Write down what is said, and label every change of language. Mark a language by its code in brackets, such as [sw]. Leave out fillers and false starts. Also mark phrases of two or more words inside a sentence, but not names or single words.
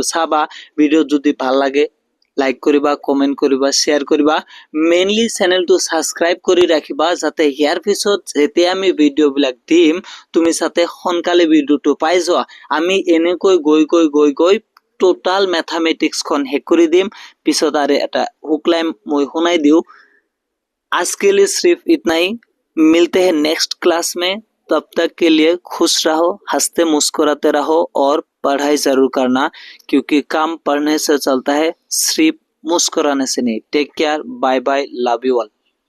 [as] চাবা ভিডিও যদি ভাল লাগে লাইক কৰিবা কমেন্ট কৰিবা শেয়ার কৰিবা মেইনলি চেনেলটো সাবস্ক্রাইব কৰি ৰাখিবা যাতে ইয়াৰ পিছত যেতিয়া আমি ভিডিও বিলাক দিম তুমি সাথে সোনকালে ভিডিওটো পাই যোৱা আমি এনেকৈ গৈ [en] total mathematics [as] খন শেষ কৰি দিম পিছত আৰু এটা হুকলাইম মই শুনাই দিও [hi] आज के लिए सिर्फ इतना ही मिलते हैं [en] next class [hi] में तब तक के लिए खुश रहो हंसते मुस्कुराते रहो और पढ़ाई जरूर करना क्योंकि काम पढ़ने से चलता है सिर्फ मुस्कुराने से नहीं [en] take care bye bye love you all